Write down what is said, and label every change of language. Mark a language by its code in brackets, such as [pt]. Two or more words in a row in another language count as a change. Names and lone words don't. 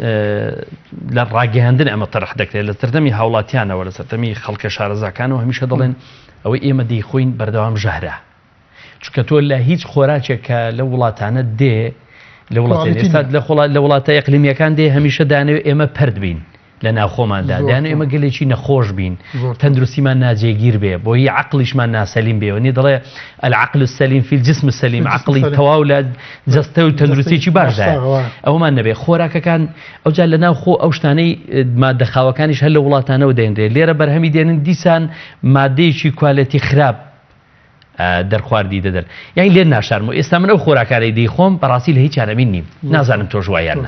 [ckb] لە ڕاگەیاندن ئەمە تەرخ دەکرێت لە سەردەمی هاوڵاتیانەوە لە سەردەمی خەڵکە شارەزاکانەوە هەمیشە دەڵێن ئەوەی ئێمە دەیخۆین بەردەوام ژەهرە چونکە تۆ لە هیچ خۆراکێکە لە وڵاتانە دێ لە وڵاتە ئەقلیمیەکان دێ هەمیشە دانەوێت ئێمە پەرد بین لە ناوخۆماندا دایانە ئێمە گەلێکی نەخۆش بین تەندروستیمان ناجێگیر بێ بۆ هی عقلیشمان ناسەلیم بێ وەنی دەڵێ [ar] العقل السەلیم فی الجسم السەلیم [ckb] عقلی تەواو لە جەستە و تەندروستیی باشدایە ئەومان نەبێ خۆراکەکان ئەوجا لە ناو خۆ ئەو شتانەی مادەخاوەکانیش هەر لە وڵاتانەوە دێنرێت لێرە بەرهەمی دێنن دیسان مادەیەکی کوالەتی خراپ دەرخواردی دەدەن یان لێ ناشارمەوە ئێستا من ئەو خۆراکارەی دەیخۆم بەڕاستی لە هیچ چارەمین نیم نازانم تۆ ژوایانە